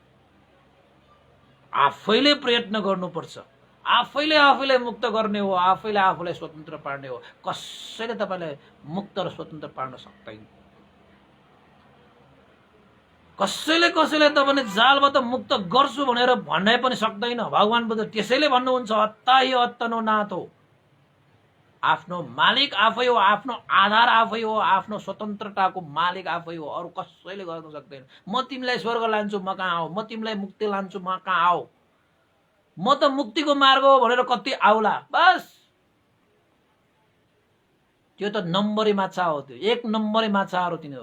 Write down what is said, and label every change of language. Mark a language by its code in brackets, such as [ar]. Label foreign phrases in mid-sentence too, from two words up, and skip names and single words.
[ne] आफैले प्रयत्न गर्नुपर्छ, आफैले आफूलाई मुक्त गर्ने हो, आफैले आफूलाई स्वतन्त्र पार्ने हो। कसैले तपाईलाई मुक्त र स्वतन्त्र पार्न सक्दैन। कसैले तपाईले जालबाट मुक्त गर्छु भनेर भन्नै पनि सक्दैन। भगवान बुद्ध त्यसैले भन्नुहुन्छ [pi] हत्ता हि हत्तनो नाथ [ne] हो। आफ्नो मालिक आफै हो, आफ्नो आधार आफै हो, आफ्नो स्वतन्त्रताको मालिक आफै हो, अरु कसैले गर्न सक्दैन। म तिमीलाई स्वर्ग लान्छु, म कहाँ आऊ, म तिमीलाई मुक्ति लान्छु, म कहाँ आऊ, म त मुक्तिको मार्ग हो भनेर कति आउला। बस त्यो त नम्बरी माछा हो, त्यो एक नम्बरी माछाहरू तिनीहरू।